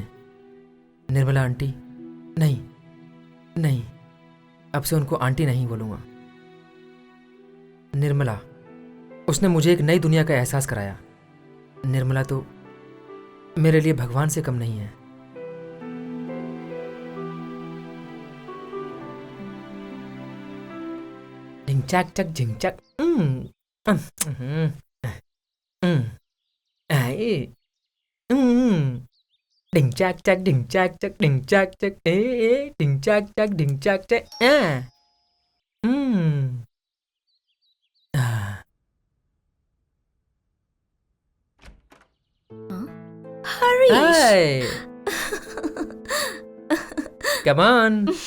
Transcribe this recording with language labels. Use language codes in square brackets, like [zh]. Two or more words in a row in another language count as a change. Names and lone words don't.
[hi] निर्मला आंटी, नहीं नहीं, अब से उनको आंटी नहीं बोलूँगा। निर्मला, उसने मुझे एक नई दुनिया का एहसास कराया। निर्मला तो मेरे लिए भगवान से कम नहीं है। झिंचक चक झिंचक, ढिंचक चक ढिंचक चक ढिंचक चक ढिंचक चक ढिंचक चक। हरीश, [en] Come on.